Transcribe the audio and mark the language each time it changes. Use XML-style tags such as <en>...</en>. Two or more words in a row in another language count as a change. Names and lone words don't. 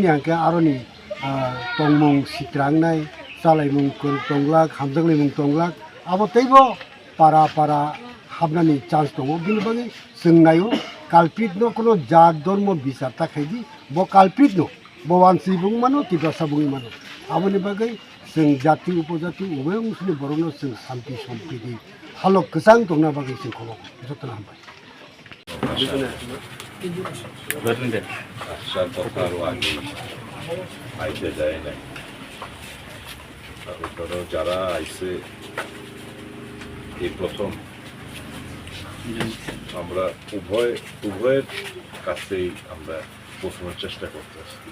<trp>आंखे आरोनि तंमुं सित्रांनाय चालायमुं तंग्लाक हामजांलायमुं तंग्लाक आबो तैबो पारा हाबनानि चान्स दङ बिनि बागै जों नायो काल्प्रिट न कोनो जात धर्म बिचार थाखायदि बो काल्प्रिट न बो वानसि बुं मानो तिब्रासा बुं मानो आबोनि बागै जों जाति उपजाति उभय अंशनि बरनो जों शान्ति सम्प्रीति हालक गोसां दंना बागै जों खबर जतन हामबाय</trp> <bn>আসার কথা আরও আগে আইতে যায় নাই কারণ যারা আইসে এই প্রথম আমরা উভয়ের কাছেই আমরা পৌঁছানোর চেষ্টা করতেছি।</bn>